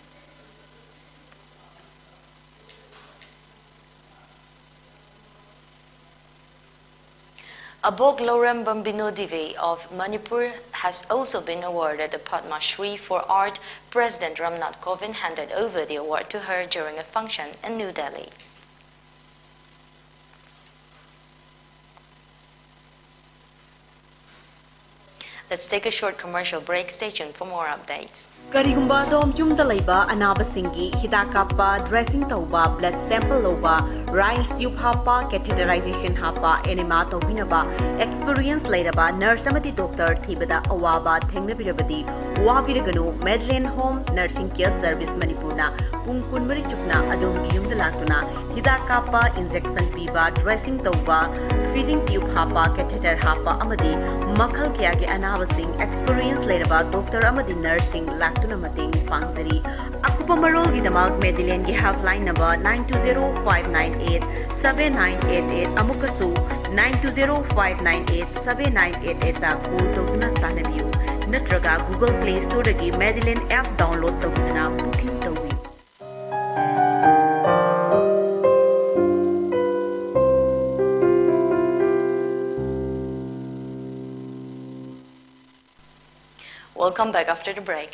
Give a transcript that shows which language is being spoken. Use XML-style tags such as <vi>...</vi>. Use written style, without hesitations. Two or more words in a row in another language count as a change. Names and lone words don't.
<en>Abog Lorem Bambino Devi of Manipur has also been awarded the Padma Shri for Art. President Ramnath Kovind handed over the award to her during a function in New Delhi. Let's take a short commercial break. Stay tuned for more updates.</en> <mni>Karigumba dom yumda laiba anaba singi hidakapa dressing tauba</mni> <en>blood sample</en> <mni>loba</mni> <en>rice tube</en> <mni>hapa catheterization hapa enema tobinaba experience lairaba nurse amati doctor thibada awaba thengnabirabadi wabiraganu Medlane Home Nursing Care Service Manipurna pung kunmari chukna adom yumda latuna hidakapa injection piba dressing tauba</mni> <en>feeding tube</en> <mni>hapa catheter hapa amadi makhal kya ge anaba sing experience lairaba doctor amadi nursing tuna mating pangzari akupa marol gi damak Medlane gi</mni> <en>helpline number</en> <mni>9205987988 amukasu 9205987988 ta call tawna tanabiu natraga Google Play Store gi Medlane</mni> <en>app download</en> <mni>tawna booking tawi.</mni> <en>Welcome back after the break.</en>